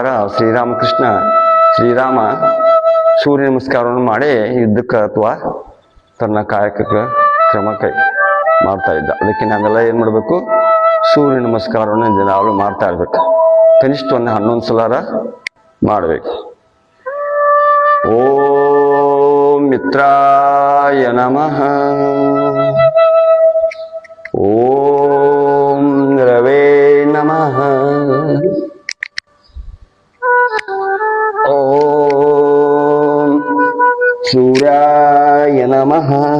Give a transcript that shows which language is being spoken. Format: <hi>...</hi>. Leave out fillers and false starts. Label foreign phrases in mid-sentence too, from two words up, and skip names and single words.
<kn>ಶ್ರೀರಾಮ ಸೂರ್ಯ ನಮಸ್ಕಾರವನ್ನು ಮಾಡಿ ಯುದ್ಧಕ್ಕೆ ಅಥವಾ ತನ್ನ ಕಾಯಕಕ್ಕೆ ಕ್ರಮ ಮಾಡ್ತಾ ಇದ್ದ. ಅದಕ್ಕೆ ನಾವೆಲ್ಲ ಏನು ಮಾಡಬೇಕು, ಸೂರ್ಯ ನಮಸ್ಕಾರವನ್ನು ದಿನಾಲು ಮಾಡ್ತಾ ಇರ್ಬೇಕು. ಕನಿಷ್ಠ ಒಂದು 11 ಸಲ ಮಾಡಬೇಕು.</kn> <sa>ಓಂ ಮಿತ್ರಾಯ ನಮಃ. ಓಂ ರವೇ ನಮಃ. ಓಂ ಸೂರ್ಯಾಯ ನಮಃ.</sa>